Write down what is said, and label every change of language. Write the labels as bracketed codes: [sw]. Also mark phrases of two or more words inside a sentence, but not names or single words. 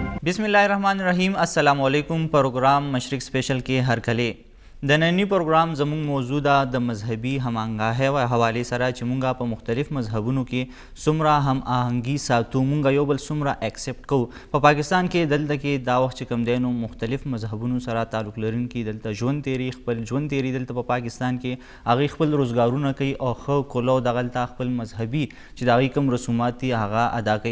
[ar] بسم اللہ الرحمن الرحیم. السلام علیکم. [ps] پروگرام مشرق سپیشل کے ہر کله د نننی پروگرام زموږ موضوع ده د مذهبي هماهنګۍ او حوالې سره چې مونږه په مختلف مذهبونو کې څومره هم آهنګي ساتو، مونږه یو بل څومره اکسپټ کوو. په پاکستان کې دلته کې دا وخت چې کوم دی نو مختلف مذهبونو سره تعلق لرونکي دلته ژوند تیري خپل ژوند تیري دلته په پاکستان کې هغوی خپل روزګارونه کوي او ښه کولو دغلته خپل مذهبي چې د هغوی کوم رسومات دي هغه ادا کوي.